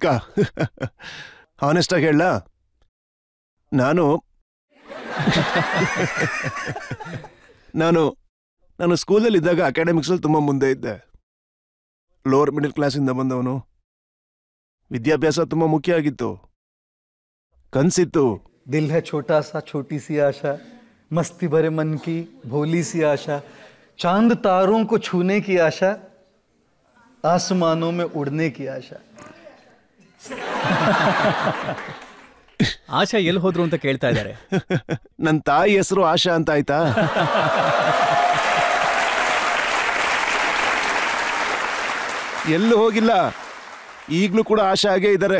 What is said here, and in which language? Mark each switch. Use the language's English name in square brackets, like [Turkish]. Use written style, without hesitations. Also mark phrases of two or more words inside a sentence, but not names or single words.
[Kannada] ಹಾನೆಸ್ಟಾಗಿ ಹೇಳ, ನಾನು ಸ್ಕೂಲಲ್ಲಿದ್ದಾಗ ಅಕಾಡೆಮಿಕ್ಸಲ್ಲಿ ತುಂಬ ಮುಂದೆ ಇದ್ದೆ. [English] lower middle [Kannada] ಕ್ಲಾಸಿಂದ ಬಂದವನು. ವಿದ್ಯಾಭ್ಯಾಸ ತುಂಬ ಮುಖ್ಯ ಆಗಿತ್ತು, ಕನಸಿತ್ತು. [Hindi] दिल है छोटा सा छोटी सी आशा, मस्ती भरे मन की भोली सी आशा, चांद तारों को छूने की आशा, आसमानों में उड़ने की आशा. [Kannada] ಆಶಾ ಎಲ್ಲಿ ಹೋದ್ರು ಅಂತ ಕೇಳ್ತಾ ಇದ್ದಾರೆ. ನನ್ನ ತಾಯಿ ಹೆಸರು ಆಶಾ ಅಂತ ಆಯ್ತಾ? ಎಲ್ಲೂ ಹೋಗಿಲ್ಲ, ಈಗಲೂ ಕೂಡ ಆಶಾ ಆಗೇ ಇದ್ದಾರೆ.